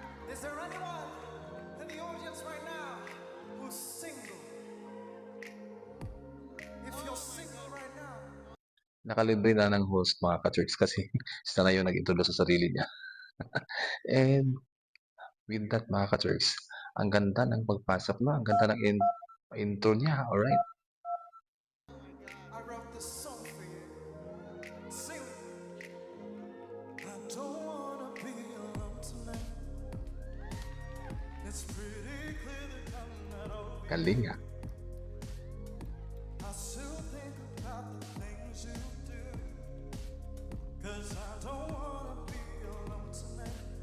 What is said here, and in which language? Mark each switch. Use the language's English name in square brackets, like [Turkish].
[English] Is there anyone in the audience right now who's single? If you're single right now, [Filipino] nakalibre na ng host mga ka-Cherks kasi siya na yung nag-introduce sa sarili niya. [English] And with that [Filipino] mga ka-Cherks, ang ganda ng pagpasok na, ang ganda ng intro niya, alright. [English] I wrote this song for you. Sing. I don't wanna be alone tonight. It's pretty clear that I'm not over. [Filipino] Galing ah. [English] I still think about the things you do. 'Cause I don't wanna be alone tonight.